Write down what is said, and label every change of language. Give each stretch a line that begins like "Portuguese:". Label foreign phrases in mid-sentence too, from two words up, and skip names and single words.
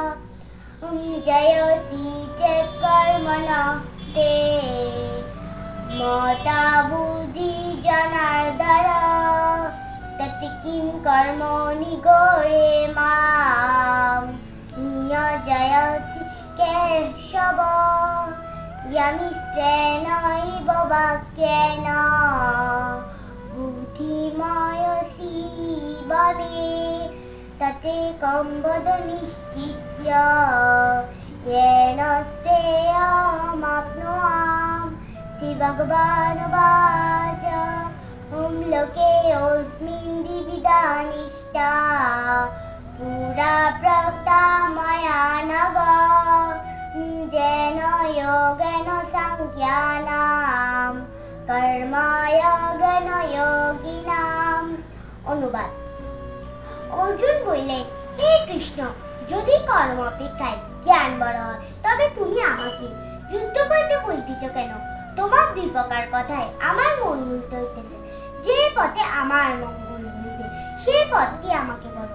Sanskrit: জয়সি চেৎ কর্মণঃ তে মতা বুদ্ধি জনার্দন তৎ কিং কর্মণি ঘোরে মাম নিয়োজয়সি কেশব য়মিশ্রেণৈব বাক্যেন বুদ্ধিময়সি ভবে ততেকং বদ নিশ্চিত্য येन श्रेयमप्नुयाम्। श्रीभगवानुवाच। ओं लोकेऽस्मिन् द्विविधा निष्ठा पुरा प्रोक्ता मया नघ येन योगेन साङ्ख्यानां कर्मयोगेन योगिनाम्।
Bangla: অনুবাদ। অর্জুন বললেন, হে কৃষ্ণ, যদি কর্ম অপেক্ষায় জ্ঞান বড় হয় তবে তুমি আমাকে যুদ্ধ করতে বলতেছ কেন? তোমার 2 প্রকার কথায় আমার মন মুগ্ধ হইতেছে। যে পথে আমার মঙ্গল হইবে সেই পথটি আমাকে বলো।